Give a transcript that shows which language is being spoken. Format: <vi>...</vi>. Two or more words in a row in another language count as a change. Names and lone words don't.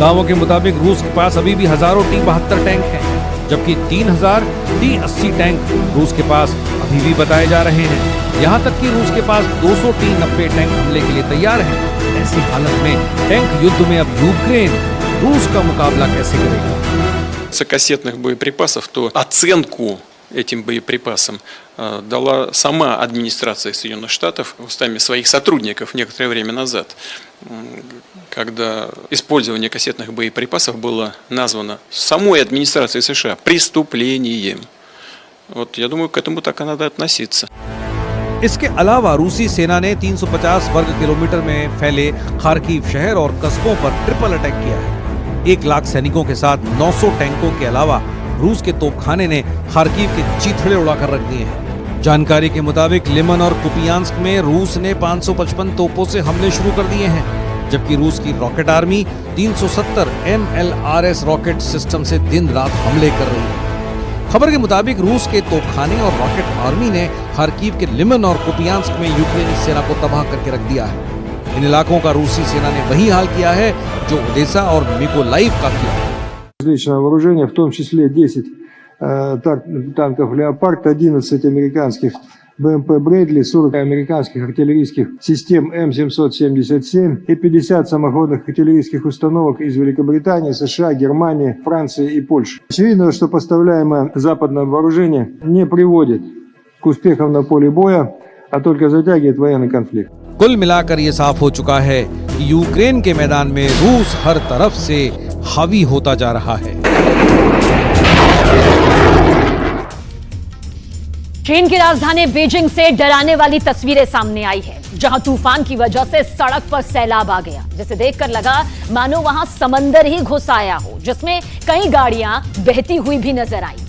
<hi>दावों के मुताबिक रूस के पास अभी भी हजारों T-72 टैंक हैं, जबकि 3000 T-80 टैंक रूस के पास अभी भी बताए जा रहे हैं। यहाँ तक कि रूस के पास 200 T-90 टैंक हमले के लिए तैयार हैं। ऐसी हालत में टैंक युद्ध में अब यूक्रेन रूस का मुकाबला कैसे करेगा?</hi> <ru>Кассетных боеприпасов, то оценку этим боеприпасам дала сама администрация Соединенных Штатов устами своих сотрудников некоторое время назад, когда использование кассетных боеприпасов было названо самой администрацией США преступлением. Вот я думаю, к этому так и надо относиться.</ru> <hi>इसके अलावा रूसी सेना ने 350 वर्ग किलोमीटर में फैले खार्किव शहर और कस्बों पर</hi> <en>triple attack</en> <hi>किया है। 1 लाख सैनिकों के साथ 900 टैंकों के अलावा रूस के तोपखाने ने खार्किव के चीथड़े उड़ाकर रख दिए हैं। जानकारी के मुताबिक लिमन और कुपियांस्क में रूस ने 555 तोपों से हमले शुरू कर दिए हैं, जबकि रूस की</hi> <en>rocket army</en> <hi>370 MLRS</hi> <en>rocket system</en> <hi>से दिन रात हमले कर रही है। खबर के मुताबिक रूस के तोपखाने और</hi> <en>rocket army</en> <hi>ने खार्किव के लिमन और कुपियांस्क में यूक्रेनी सेना को तबाह करके रख दिया है। इन इलाकों का रूसी सेना ने वही हाल किया है जो ओदेसा और मिकोलाइव का किया है।</hi> <ru>Различного вооружения, в том числе 10 танков «Леопард», 11 американских БМП «Брэдли», 40 американских артиллерийских систем М777 и 50 самоходных артиллерийских установок из Великобритании, США, Германии, Франции и Польши. Очевидно, что поставляемое западное вооружение не приводит к успехам на поле боя, а только затягивает военный конфликт.</ru> <hi>कुल मिलाकर ये साफ हो चुका है कि यूक्रेन के मैदान में रूस हर तरफ से हावी होता जा रहा है। चीन की राजधानी बीजिंग से डराने वाली तस्वीरें सामने आई है, जहां तूफान की वजह से सड़क पर सैलाब आ गया, जिसे देखकर लगा मानो वहां समंदर ही घुस आया हो, जिसमें कई गाड़ियां बहती हुई भी नजर आई।</hi>